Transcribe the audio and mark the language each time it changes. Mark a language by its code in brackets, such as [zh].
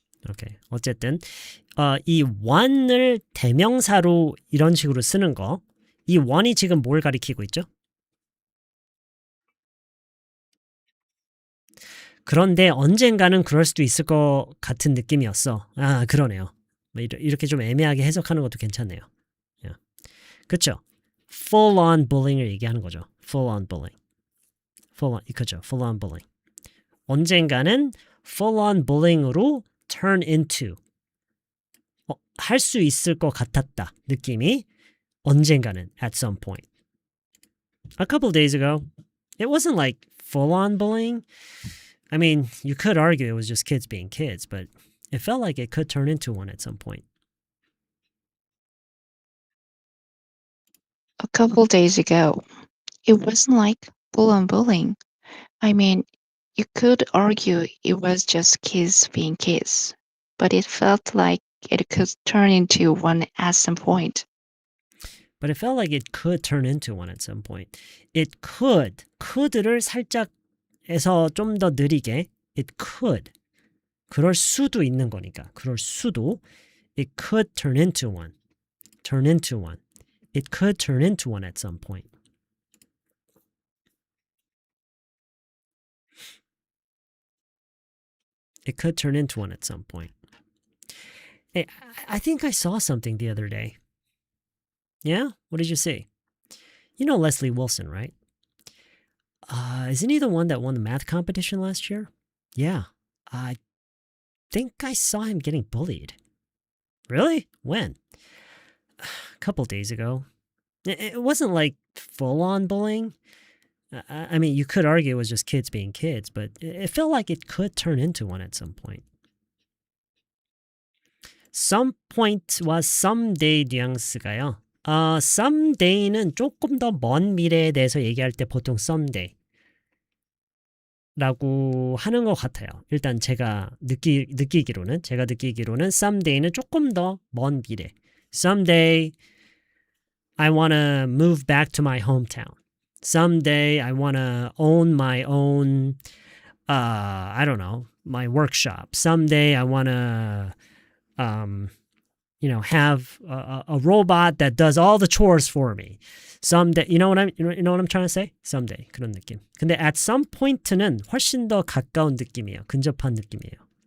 [ko] 오케이. 어쨌든 이 one을 대명사로 이런 식으로 쓰는 거, 이 one이 지금 뭘 가리키고 있죠? 그런데 언젠가는 그럴 수도 있을 것 같은 느낌이었어. 아, 그러네요. 이렇게 좀 애매하게 해석하는 것도 괜찮네요. 그쵸? [en] full on bullying [ko] 을 얘기하는 거죠. [en] full on bullying. 그죠? full on bullying. [ko] 언젠가는 full on bullying으로 turn into 할 수 있을 것 같았다 느낌이 언젠가는 [en] at some point. A couple days ago, it wasn't like full on bullying. I mean, you could argue it was just kids being kids, but it felt like it could turn into one at some point. A couple days ago, it wasn't like full on bullying. I mean, you could argue it was just kids being kids, but it felt like it could turn into one at some point. But it felt like it could turn into one at some point. [ko] It could를 살짝 해서 좀 더 느리게 it could. 그럴 수도 있는 거니까. 그럴 수도. [en] It could turn into one. Turn into one. It could turn into one at some point. It could turn into one at some point. Hey, I think I saw something the other day. Yeah? What did you see? You know Leslie Wilson, right? Isn't he the one that won the math competition last year? Yeah. I think I saw him getting bullied. Really? When? A couple days ago. It wasn't like full-on bullying. I mean, you could argue it was just kids being kids, but it felt like it could turn into one at some point. [ko] Some point와 someday 뉘앙스가요. Someday는 조금 더 먼 미래에 대해서 얘기할 때 보통 someday 라고 하는 것 같아요. 일단 제가 느끼기로는 someday는 조금 더 먼 미래. [en] Someday I want to move back to my hometown. Someday I want to own my own, I don't know, my workshop. Someday I want to, have a robot that does all the chores for me. Someday, you know what I'm trying to say? [ko] Someday 그런 느낌. 근데 at some point는 훨씬 더 가까운 느낌이에요. 근접한 느낌이에요.